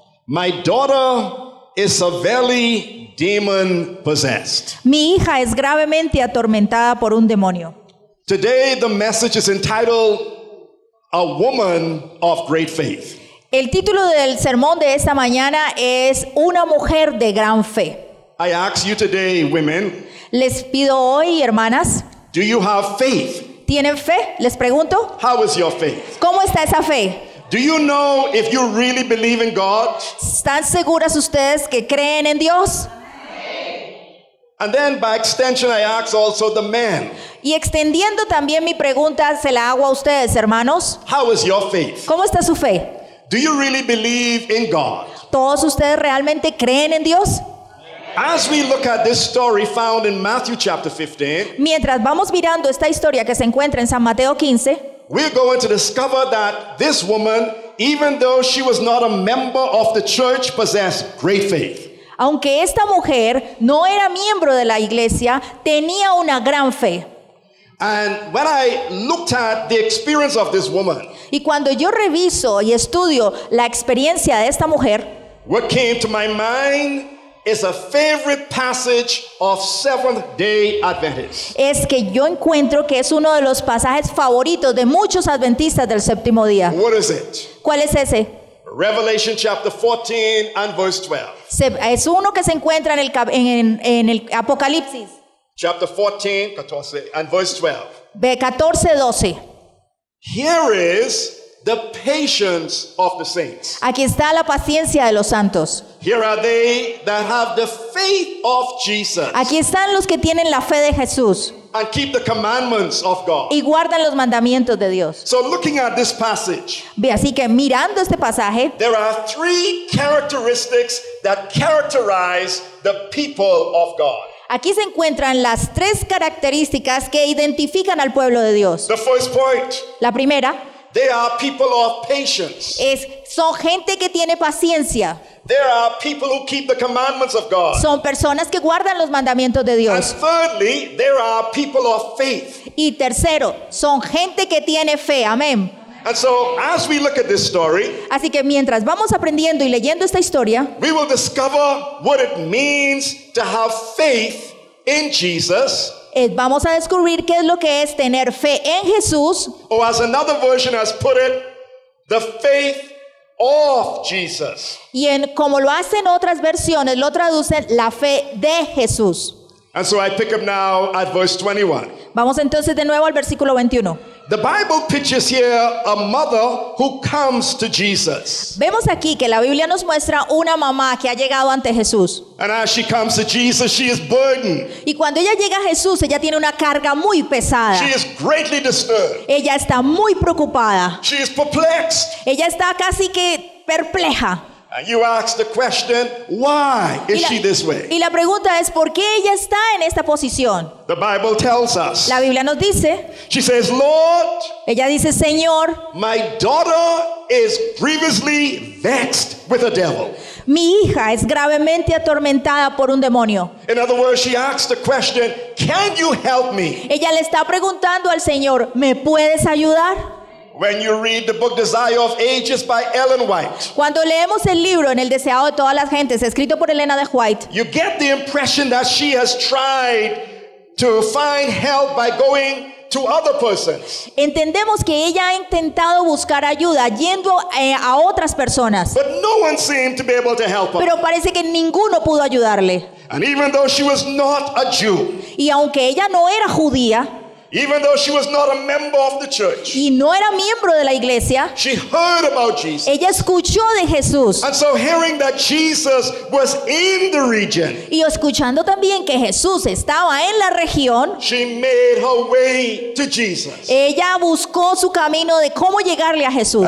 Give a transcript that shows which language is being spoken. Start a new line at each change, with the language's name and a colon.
English: My daughter is severely demon possessed.
Spanish: Mi hija es gravemente atormentada por un demonio.
English: Today the message is entitled, A Woman of Great Faith.
Spanish: El título del sermón de esta mañana es Una mujer de gran fe.
English: I ask you today, women,
Spanish: Les pido hoy, hermanas,
English: do you have faith?
Spanish: ¿tienen fe? Les pregunto,
English: How is your faith?
Spanish: ¿cómo está esa fe?
English: Do you know if you really believe in God?
Spanish: ¿Están seguras ustedes que creen en Dios?
English: And then by extension, I ask also the men,
Spanish: Y extendiendo también mi pregunta, se la hago a ustedes, hermanos.
English: how is your faith?
Spanish: ¿Cómo está su fe?
English: Do you really believe in God?
Spanish: ¿Todos ustedes realmente creen en Dios?
English: As we look at this story found in Matthew chapter 15,
Spanish: Mientras vamos mirando esta historia que se encuentra en San Mateo 15,
English: we're going to discover that this woman, even though she was not a member of the church, possessed great faith.
Spanish: aunque esta mujer no era miembro de la iglesia, tenía una gran fe.
English: And when I looked at the experience of this woman,
Spanish: Y cuando yo reviso y estudio la experiencia de esta mujer,
English: what came to my mind is a favorite passage of Seventh-day Adventists.
Spanish: es que yo encuentro que es uno de los pasajes favoritos de muchos adventistas del séptimo día.
English: What is it?
Spanish: ¿Cuál es ese?
English: Revelation chapter 14 and verse 12.
Spanish: Es uno que se encuentra en el Apocalipsis,
English: Chapter 14, 14 and verse 12.
Spanish: 14:12.
English: Here is the patience of the saints.
Spanish: Aquí está la paciencia de los santos.
English: Here are they that have the faith of Jesus
Spanish: Aquí están los que tienen la fe de Jesús
English: and keep the commandments of God.
Spanish: y guardan los mandamientos de Dios.
English: So looking at this passage,
Spanish: Ve, así que mirando este pasaje,
English: there are three characteristics that characterize the people of God.
Spanish: aquí se encuentran las tres características que identifican al pueblo de Dios.
English: The first point,
Spanish: La primera
English: they are people of patience.
Spanish: son gente que tiene paciencia.
English: There are people who keep the commandments of God.
Spanish: Son personas que guardan los mandamientos de
English: And
Spanish: Dios.
English: thirdly, there are people of faith.
Spanish: Y tercero, son gente que tiene fe. Amén.
English: And so, as we look at this story,
Spanish: Así que mientras vamos aprendiendo y leyendo esta historia,
English: we will discover what it means to have faith in Jesus,
Spanish: vamos a descubrir qué es lo que es tener fe en Jesús,
English: or as another version has put it, the faith of Jesus.
Spanish: y como lo hacen otras versiones, lo traducen la fe de Jesús.
English: And so I pick up now at verse 21.
Spanish: Vamos entonces de nuevo al versículo 21.
English: The Bible pictures here a mother who comes to Jesus.
Spanish: Vemos aquí que la Biblia nos muestra una mamá que ha llegado ante Jesús.
English: And as she comes to Jesus, she is burdened.
Spanish: Y cuando ella llega a Jesús, ella tiene una carga muy pesada.
English: She is greatly disturbed.
Spanish: Ella está muy preocupada.
English: She is perplexed.
Spanish: Ella está casi que perpleja.
English: And you ask the question, why is she this way?
Spanish: Y la pregunta es, ¿por qué ella está en esta posición?
English: The Bible tells us.
Spanish: La Biblia nos dice,
English: She says, Lord,
Spanish: ella dice, Señor,
English: my daughter is grievously vexed with a devil.
Spanish: mi hija es gravemente atormentada por un demonio.
English: In other words, she asks the question, can you help me?
Spanish: Ella le está preguntando al Señor, ¿me puedes ayudar?
English: When you read the book Desire of Ages by Ellen White,
Spanish: Cuando leemos el libro En el deseado de todas las gentes, escrito por Elena de White,
English: you get the impression that she has tried to find help by going to other persons.
Spanish: entendemos que ella ha intentado buscar ayuda yendo a otras personas,
English: But no one seemed to be able to help her.
Spanish: pero parece que ninguno pudo ayudarle.
English: And even though she was not a Jew,
Spanish: Y aunque ella no era judía
English: even though she was not a member of the church,
Spanish: y no era miembro de la iglesia,
English: she heard about Jesus.
Spanish: ella escuchó de Jesús.
English: And so hearing that Jesus was in the region,
Spanish: Y escuchando también que Jesús estaba en la región,
English: she made her way to Jesus.
Spanish: ella buscó su camino de cómo llegarle a Jesús.